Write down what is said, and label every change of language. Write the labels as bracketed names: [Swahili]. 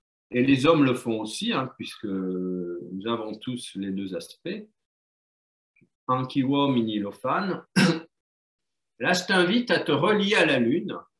[French] Et les hommes le font aussi, puisque nous avons tous les deux aspects. [Italian] Anche gli uomini lo fanno. [French] Là, je t'invite à te relier à la Lune.